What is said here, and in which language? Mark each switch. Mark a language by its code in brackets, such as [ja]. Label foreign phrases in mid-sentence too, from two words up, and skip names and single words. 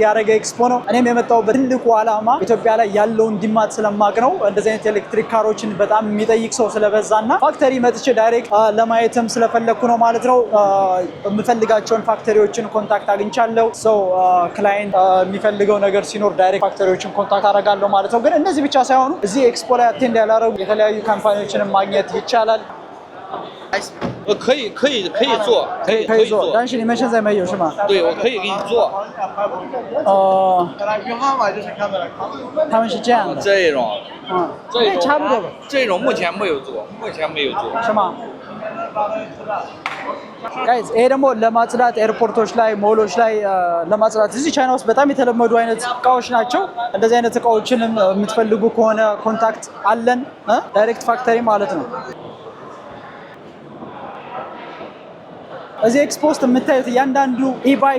[am] ያደረገ ኤክስፖ ነው። እኔም የመጣሁበት ትልቁ ዓላማ ኢትዮጵያ ላይ ያለውን ዲማንድ ስለማቅ ነው። እንደዚህ አይነት ኤሌክትሪክ ካሮችን በጣም የሚጠይቅ ሰው ስለበዛና ፋክተሪ መጥቼ ዳይሬክት ለማየትም ስለፈለግኩ ነው ማለት ነው። የምፈልጋቸውን ፋክተሪዎችን ኮንታክት አግኝቻለሁ። ሰው ክላይንት የሚፈልገው ነገር ሲኖር ዳይሬክት ፋክተሪዎችን ኮንታክት አደርጋለሁ ማለት ነው። ግን እነዚህ ብቻ ሳይሆኑ እዚህ ኤክስፖ ላይ አቴንድ ያላረጉ የተለያዩ ካምፓኒዎችንም ማግኘት ይቻላል። [zh] 可以做，可以做，但是你们现在没有是吗？对，我可以给你做。他们是这样的。这种，这差不多吧。这种目前没有做，是吗？ [am] ጋይስ ይሄ ደግሞ ለማጽዳት ኤርፖርቶች ላይ ሞሎች ላይ ለማጽዳት እዚህ ቻይና ውስጥ በጣም የተለመዱ አይነት እቃዎች ናቸው። እንደዚህ አይነት እቃዎችንም የምትፈልጉ ከሆነ ኮንታክት አለን [en] direct factory [am] ማለት ነው። እዚህ ኤክስፖ ውስጥ የምታዩት እያንዳንዱ ኢባይክ